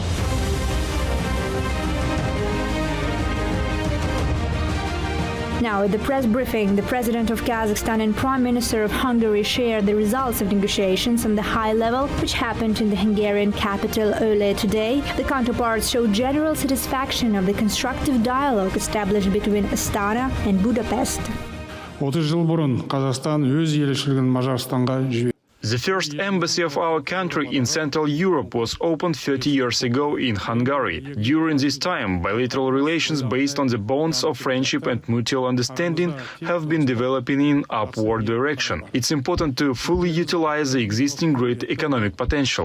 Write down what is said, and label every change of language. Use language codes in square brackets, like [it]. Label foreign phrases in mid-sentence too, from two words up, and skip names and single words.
[en] Now, at the press briefing, the President of Kazakhstan and Prime Minister of Hungary shared the results of negotiations on the high level, which happened in the Hungarian capital earlier today. The counterparts showed general satisfaction of the constructive dialogue established between Astana and Budapest. [kk] 30 жыл бұрын Қазақстан өз елшілігін Мажарстанға жіберді. [en] The first embassy of our country in Central Europe was opened 30 years ago in Hungary. During this time, bilateral relations based on the bonds of friendship and mutual understanding have been developing in upward direction. It's important to fully utilize the existing great economic potential.